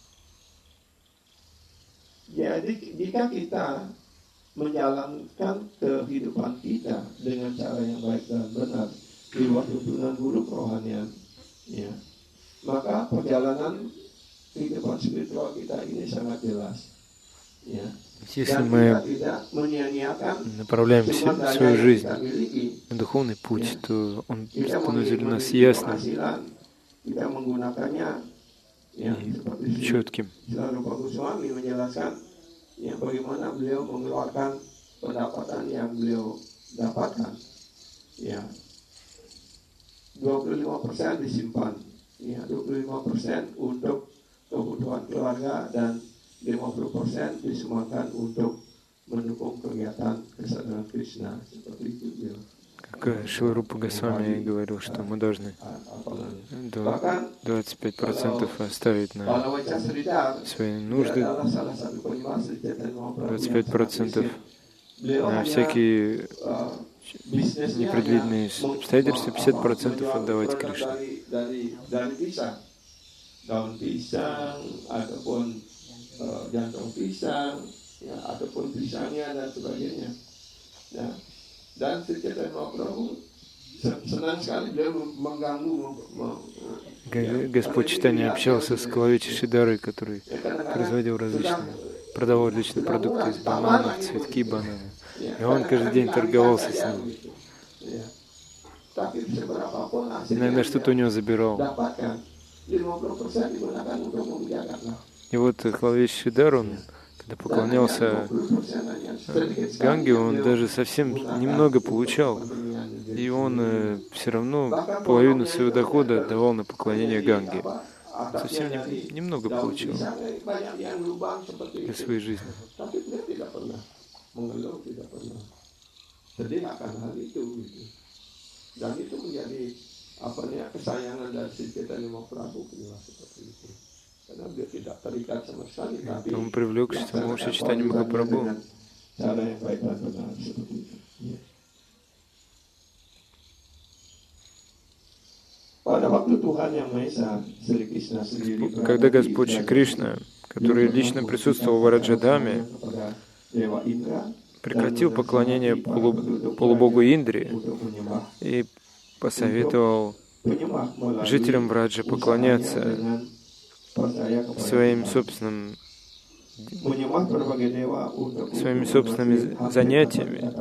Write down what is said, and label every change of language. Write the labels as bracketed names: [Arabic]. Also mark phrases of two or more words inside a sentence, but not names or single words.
[Indonesian] Jadi jika kita menjalankan kehidupan kita dengan cara yang baik dan benar di luar tuntunan guru kerohanian, ya, maka perjalanan kehidupan spiritual kita ini sangat jelas. Ya. [Russian] Если [Indonesian] Dan [Russian] мы [Indonesian] kita tidak menyia-nyiakan [Russian] направляем [Indonesian] sumber daya [Russian] свою [Indonesian] yang [Russian] жизнь [Indonesian] kita miliki. [Russian] на духовный путь, то он [Indonesian] Kita [Russian] становится для нас [Indonesian] memiliki [Russian] ясным [Indonesian] penghasilan, kita menggunakannya ya, [Russian] и [Indonesian] seperti [Russian] четким. [Indonesian] Saudara Pak Guswami menjelaskan ya, bagaimana beliau mengeluarkan pendapatan yang beliau dapatkan. Ya, 25% disimpan, ya 25% untuk kebutuhan keluarga dan 50% disumbangkan untuk mendukung kegiatan kesadaran Krishna, seperti itu dia. [Russian] Как Шрила Рупа Госвами говорил, что мы должны 25% оставить на [Indonesian] Kalau baca Sridhar, [Russian] свои [Indonesian] dia [Russian] нужды, [Indonesian] adalah salah satu penyembah Sri Chaitanya Mahaprabhu yang sangat [Russian] 25% [Indonesian] miskin. Beliau [Russian] на [Indonesian] hanya [Russian] всякие [Indonesian] bisnisnya [Russian] непредвиденные обстоятельства, 50% отдавать [Indonesian] produk [Russian] Кришне. [Indonesian] dari pisang, daun pisang ataupun jantung pisang, ya, ataupun pisangnya dan sebagainya. Ya. Dan Sri Chaitanya Mahaprabhu senang sekali beliau mengganggu. [Russian] Господь Чайтанья общался с Калавичи Шидарой, который производил продавал различные продукты из бананов, цветки банана. И он каждый день торговался с ним. Иногда что-то у него забирал. И вот Калавич Шидар, он, когда поклонялся Ганге, он даже совсем немного получал. И он все равно половину своего дохода давал на поклонение Ганге. Совсем немного получил для своей жизни. [Indonesian] Dan itu menjadi kesayangan dari Sri Chaitanya Mahaprabhu seperti itu. Karena dia tidak terikat sama sekali, tapi [Russian] он привлек Шри Чайтанью Махапрабху. [Indonesian] Cara yang baik dan benar seperti itu. Ya. Pada waktu Tuhan Yang Maha Esa, Sri Krishna sendiri, [Russian] Когда Господь Шри Кришна, который лично присутствовал в Раджадаме, прекратил поклонение полубогу Индри и посоветовал жителям Враджа поклоняться своими собственными занятиями.